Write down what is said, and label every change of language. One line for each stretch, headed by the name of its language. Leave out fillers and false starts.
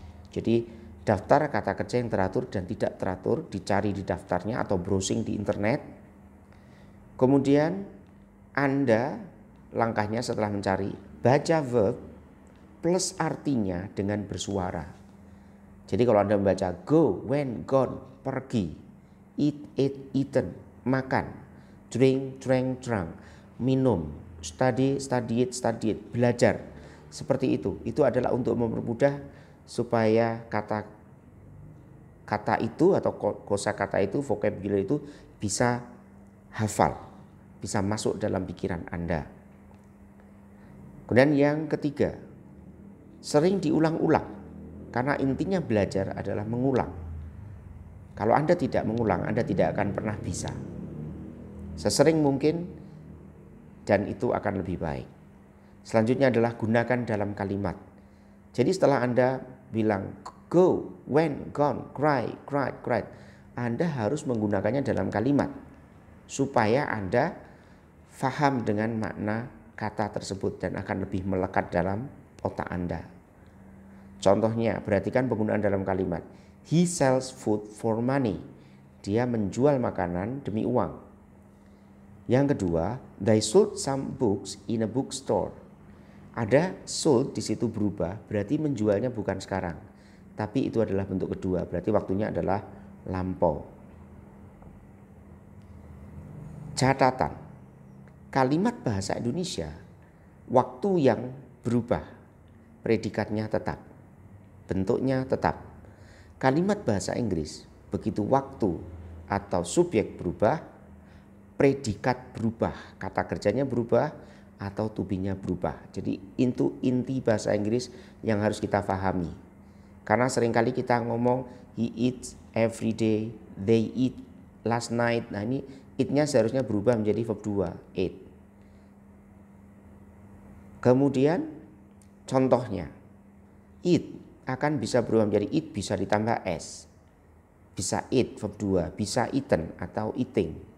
Indonesian: Jadi daftar kata kerja yang teratur dan tidak teratur dicari di daftarnya atau browsing di internet. Kemudian Anda langkahnya setelah mencari, baca verb plus artinya dengan bersuara. Jadi kalau Anda membaca
English: go, went, gone, pergi, eat, ate, eaten, makan, drink, drank, drunk, minum, study, studied, studied, belajar.
Indonesian: Seperti itu adalah untuk mempermudah supaya kata itu atau kosakata itu, vocabulary itu bisa hafal, bisa masuk dalam pikiran Anda. Kemudian yang ketiga, sering diulang-ulang karena intinya belajar adalah mengulang. Kalau Anda tidak mengulang, Anda tidak akan pernah bisa. Sesering mungkin dan itu akan lebih baik. Selanjutnya adalah gunakan dalam kalimat. Jadi setelah Anda bilang
English: go, went, gone, cry, cried, cried,
Indonesian: Anda harus menggunakannya dalam kalimat supaya Anda faham dengan makna kata tersebut dan akan lebih melekat dalam otak Anda. Contohnya, perhatikan penggunaan dalam kalimat.
English: He sells food for money.
Indonesian: Dia menjual makanan demi uang. Yang kedua,
English: they sold some books in a bookstore.
Indonesian: Ada sold di situ berubah, berarti menjualnya bukan sekarang. Tapi itu adalah bentuk kedua, berarti waktunya adalah lampau. Catatan, kalimat bahasa Indonesia, waktu yang berubah, predikatnya tetap, bentuknya tetap. Kalimat bahasa Inggris, begitu waktu atau subjek berubah, predikat berubah, kata kerjanya berubah atau to be-nya berubah. Jadi itu inti bahasa Inggris yang harus kita pahami. Karena seringkali kita ngomong
English: he eats every day, they eat last night.
Indonesian: Nah ini it-nya seharusnya berubah menjadi verb 2, ate. Kemudian contohnya, eat akan bisa berubah menjadi eat, bisa ditambah s. Bisa eat verb 2, bisa eaten atau eating.